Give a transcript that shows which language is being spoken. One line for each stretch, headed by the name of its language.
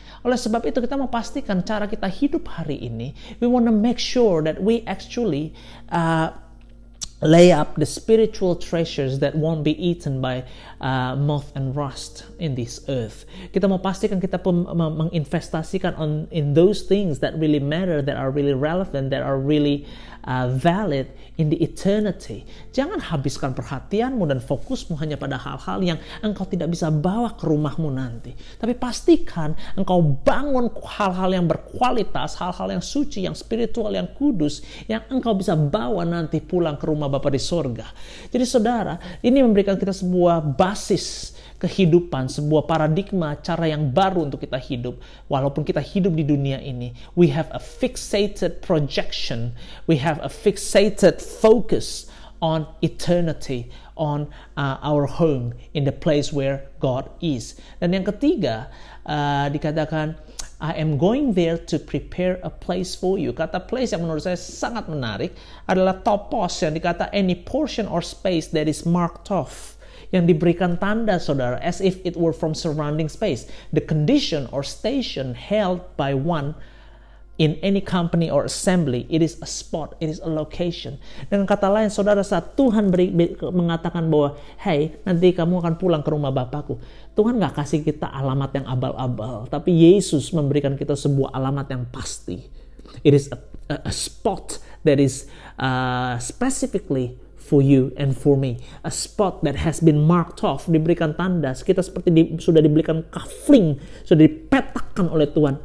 Indonesian: Oleh sebab itu, kita mau pastikan cara kita hidup hari ini,
English: we want to make sure that we actually lay up the spiritual treasures that won't be eaten by moth and rust in this earth.
Indonesian: Kita mau pastikan kita menginvestasikan
English: in those things that really matter, that are really relevant, that are really valid in the eternity.
Indonesian: Jangan habiskan perhatianmu dan fokusmu hanya pada hal-hal yang engkau tidak bisa bawa ke rumahmu nanti. Tapi pastikan engkau bangun hal-hal yang berkualitas, hal-hal yang suci, yang spiritual, yang kudus, yang engkau bisa bawa nanti pulang ke rumah Bapa di sorga. Jadi saudara, ini memberikan kita sebuah basis kehidupan, sebuah paradigma, cara yang baru untuk kita hidup. Walaupun kita hidup di dunia ini,
English: we have a fixated projection, we have a fixated focus on eternity, on our home, in the place where God is.
Indonesian: Dan yang ketiga, dikatakan,
English: I am going there to prepare a place for you.
Indonesian: Kata place yang menurut saya sangat menarik adalah topos, yang dikata
English: any portion or space that is marked off,
Indonesian: yang diberikan tanda, saudara,
English: as if it were from surrounding space. The condition or station held by one in any company or assembly, it is a spot, it is a location.
Indonesian: Dengan kata lain, saudara, saat Tuhan mengatakan bahwa, nanti kamu akan pulang ke rumah Bapakku, Tuhan gak kasih kita alamat yang abal-abal, tapi Yesus memberikan kita sebuah alamat yang pasti.
English: It is a spot that is specifically for you and for me, a spot that has been marked off,
Indonesian: diberikan tanda, kita seperti sudah diberikan kafling, sudah dipetakkan oleh Tuhan.